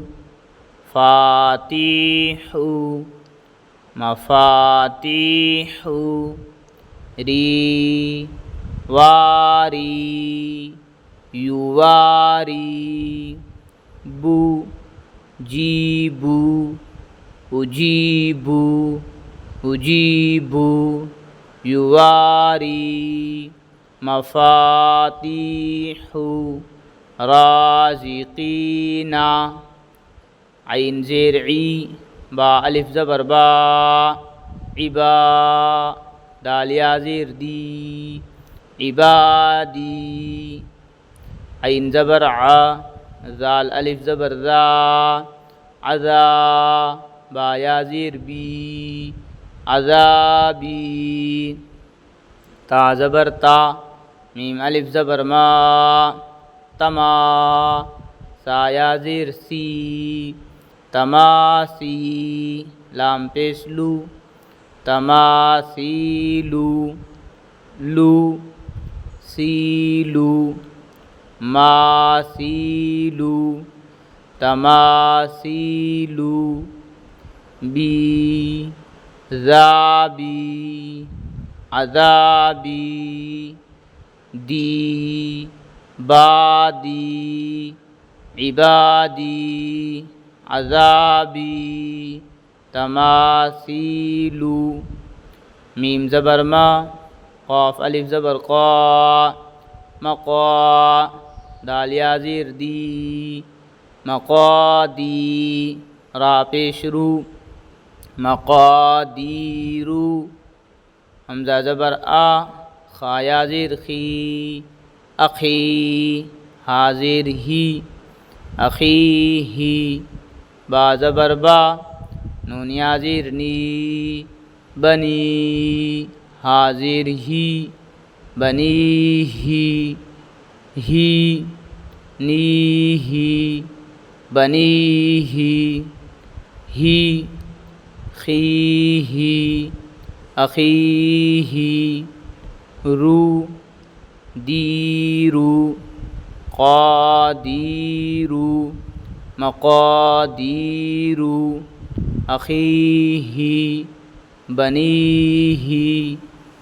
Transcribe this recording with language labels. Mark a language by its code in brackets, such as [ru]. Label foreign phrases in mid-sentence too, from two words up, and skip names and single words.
[ar] فاتحُ، مفاتيحُ، ري، واري، يواري، بو، جيبو، أجيبو، أجيبو، يواري, مفاتيحُ، رازقينَ، عين زير إ، با ألف زبر با، إبا، دال يا زير دي, عبادي، عين زبر آ، ذال ألف زبر ذا، أذا، با يا زير بي، عذابي تا زبر تا ميم ألف زبر ما تما ثا يا زير ثي تماثي لام پيش لو تماثيلو لو ثيلو ماثيلو تماثيلو بي ذابي عذابي دي بادي عبادي عذابي تماثيلو ميم زبر ما قاف ألف زبر قا مقا دال يا زير دي مقادي را پيش رو مقاديرو همزه زبر آ خا يا زير خي أخي ها زير هي أخيهي با زبر با نون يا زير ني بني ها زير هي بنيهي هي نيهي بنيهي هي خيهي أخيهي رو ديرو قاديرو مقاديرو أخيهي بنيهي